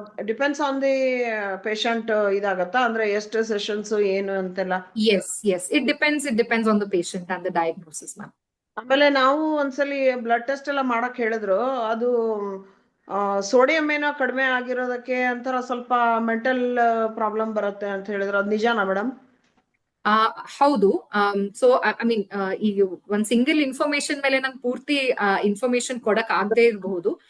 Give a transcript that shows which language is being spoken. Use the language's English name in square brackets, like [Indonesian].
[English] depends on the patient [Kannada] ಇದಾಗತ್ತಾ, ಅಂದ್ರೆ ಎಷ್ಟು sessions ಏನು ಅಂತೆಲ್ಲ? [English] Yes, it depends on the patient and the diagnosis, ma'am. [Kannada] ಆಮೇಲೆ ನಾವು ಒಂದ್ಸಲಿ ಬ್ಲಡ್ ಟೆಸ್ಟ್ ಎಲ್ಲ ಮಾಡಕ್ ಹೇಳಿದ್ರು. ಅದು ಸೋಡಿಯಂ ಏನೋ ಕಡಿಮೆ ಆಗಿರೋದಕ್ಕೆ ಅಂತರ ಸ್ವಲ್ಪ ಮೆಂಟಲ್ ಪ್ರಾಬ್ಲಮ್ ಬರುತ್ತೆ ಅಂತ ಹೇಳಿದ್ರು. ಅದು ನಿಜಾನಾ ಮೇಡಮ್? ಹೌದು. ಸೊ ಐ ಮೀನ್, ಈಗ ಒಂದ್ ಸಿಂಗಲ್ ಇನ್ಫಾರ್ಮೇಶನ್ ಮೇಲೆ ನಂಗೆ ಪೂರ್ತಿ ಇನ್ಫಾರ್ಮೇಶನ್ ಕೊಡಕ್ ಆಗದೆ ಇರಬಹುದು.